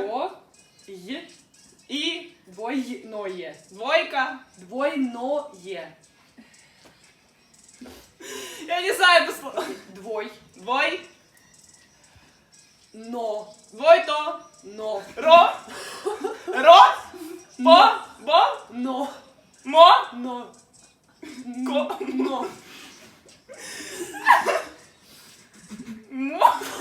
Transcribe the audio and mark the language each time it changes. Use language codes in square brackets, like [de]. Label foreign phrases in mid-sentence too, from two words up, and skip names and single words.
[ru] Дво. Е. И. Двойное. Двойка. Двойное. Я не знаю это слово. Двой. Двой. Но. Двой то. Но. Ро. Ро. По. Бо. Но. Мо. Но. Ко. Но. Мо.